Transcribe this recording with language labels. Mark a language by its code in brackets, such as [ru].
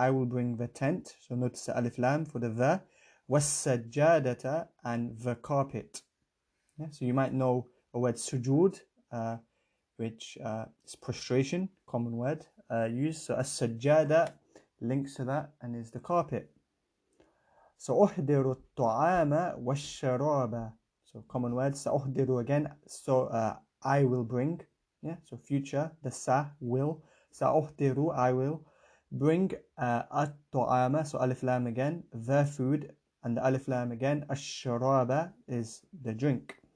[en] I will bring the tent, so notice the alif lam for the the, was-sajjadata, and the carpet. Yeah, so you might know a word sujood, which is prostration, common word used. So as-sajjada links to that and is the carpet. [ar] So أحضر الطعام والشراب. [en] So common word. سأحضر again. So I will bring. Yeah. So future. The sa will. سأحضر I will bring الطعام. So alif lam again. The food, and the alif lam again. الشراب is the drink.